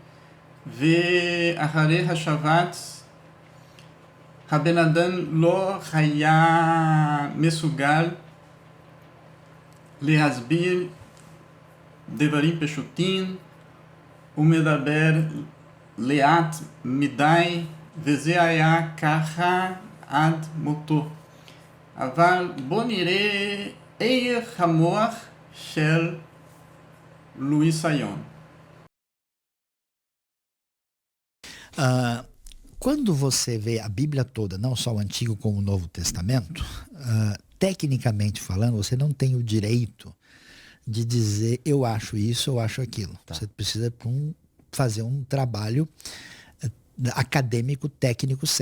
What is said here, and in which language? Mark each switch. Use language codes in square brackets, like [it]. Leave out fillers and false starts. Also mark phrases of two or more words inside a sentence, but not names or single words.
[he] ואחרי השבץ הבן אדם לא היה מסוגל להסביר דברים פשוטים, הוא מדבר לאט מדי, וזה היה ככה עד מותו. אבל בואו נראה איך המוח של לואיס סיון. [pt] Quando você vê a Bíblia toda, não só o Antigo como o Novo Testamento, tecnicamente falando, você não tem o direito de dizer eu acho isso, eu acho aquilo. Tá. Você precisa fazer um trabalho acadêmico, técnico, sério.